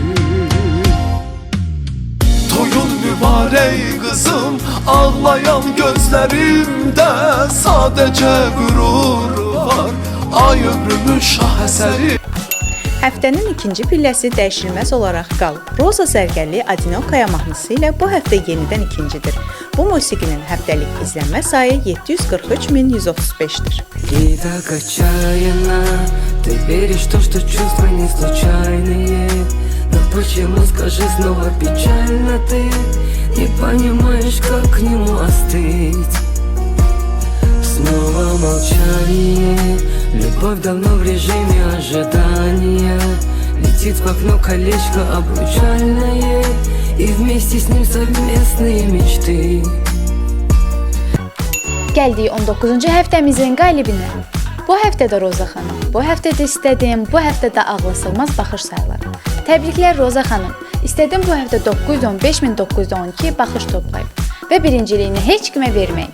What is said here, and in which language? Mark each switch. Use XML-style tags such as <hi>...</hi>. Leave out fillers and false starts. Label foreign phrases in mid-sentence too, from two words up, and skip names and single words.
<az>Toyun mübarək qızım, ağlayan gözlərimdə sadəcə qürur var, ay ömrümün şah əsəri. Həftənin ikinci pilləsi dəyişilməz olaraq qalıb. Roza Zərgərli Adinokaya mahnısı ilə bu həftə yenidən ikincidir. Bu musiqinin həftəlik izlənmə sayı 743.135-dir.</az> <ru>И так отчаянно ты веришь в то, что чувства не случайные. Но почему, скажи, снова печально ты не понимаешь, как к нему остыть? Снова молчание, любовь давно в режиме ожидания. Летит в окно колечко обручальное, и вместе с ним совместные мечты.</ru> <az>Gəldik 19-cu həftəmizin qalibinə. Bu həftə də Roza xanım, bu həftə də istədim, bu həftə də ağlasılmaz baxış sayıları. Təbriklər Roza xanım. İstədim bu həftə 915.912 baxış toplayıb və birinciliyini heç kimə verməyin.</az>